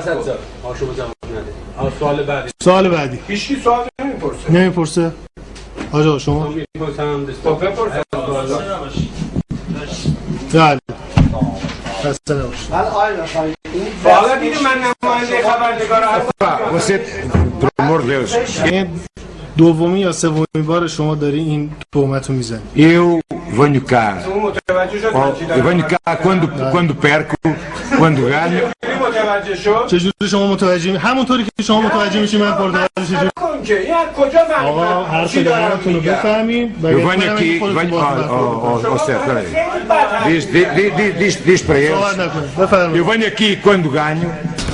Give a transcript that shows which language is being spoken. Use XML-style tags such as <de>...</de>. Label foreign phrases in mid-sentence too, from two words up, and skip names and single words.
<fa>سوال بعدی سوال بعدی هیچکی سوال نمیپرسه. نمیپرسه آقا شما میپرسم بپرسه. بله خسته نباشید. حالا دیدی من نماینده خبرنگار هستم.</fa> <pt>Você, pelo amor de Deus,</pt> <fa>این دومی یا سومین بار شما داری این تهمت رو میزنی.</fa> <pt>eu venho cá.</pt> <fa>اون متوجه شد من چی</fa> <pt>Eu venho cá quando perco, quando ganho.</pt> <fa>متوجه شد. چجوری شما متوجه همونطوری که شما متوجه میشی من پرتغالی چجوری کن که این کجا فهمیدم؟ آقا حرف دهنتون رو بفهمیم</fa> <pt>Eu venho aqui, venho, certo, peraí. Diz para</pt> <fa>صحبت</fa> <pt>eles,</pt> <fa>نکنید بفرمایید.</fa> <pt>eu venho aqui quando ganho</pt>